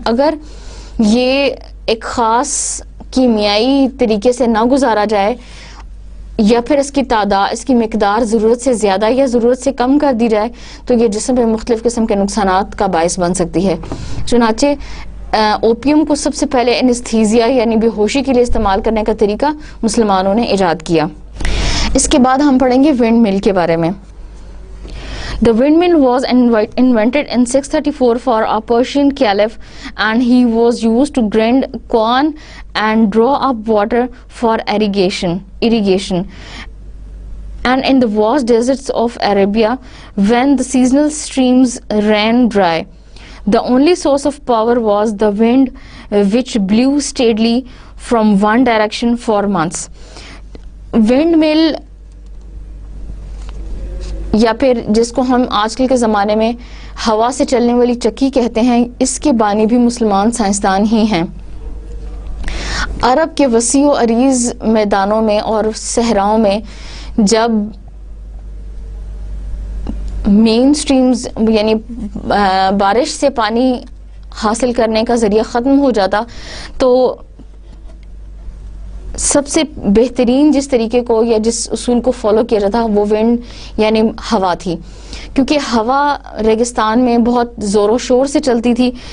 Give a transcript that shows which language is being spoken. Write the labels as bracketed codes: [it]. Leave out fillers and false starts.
[ur] اگر یہ ایک خاص کیمیائی طریقے سے نہ گزارا جائے یا پھر اس کی مقدار ضرورت سے زیادہ یا ضرورت سے کم کر دی جائے تو یہ جسم میں مختلف قسم کے نقصانات کا باعث بن سکتی ہے. چنانچہ اوپیم کو سب سے پہلے انستھیزیا یعنی بے ہوشی کے لیے استعمال کرنے کا طریقہ مسلمانوں نے ایجاد کیا. اس کے بعد ہم پڑھیں گے ونڈ مل کے بارے میں. [en] The windmill was invented in 634 for a Persian caliph, and he was used to grind corn and draw up water for irrigation. And in the vast deserts of Arabia, when the seasonal streams ran dry, the only source of power was the wind, which blew steadily from one direction for months. [ur] Windmill یا پھر جس کو ہم آج کل کے زمانے میں ہوا سے چلنے والی چکی کہتے ہیں، اس کے بانی بھی مسلمان سائنسدان ہی ہیں. عرب کے وسیع و عریض میدانوں میں اور صحراؤں میں جب مین سٹریمز یعنی بارش سے پانی حاصل کرنے کا ذریعہ ختم ہو جاتا تو سب سے بہترین جس طریقے کو یا جس اصول کو فالو کیا جاتا وہ ونڈ یعنی ہوا تھی، کیونکہ ہوا ریگستان میں بہت زور و شور سے چلتی تھی.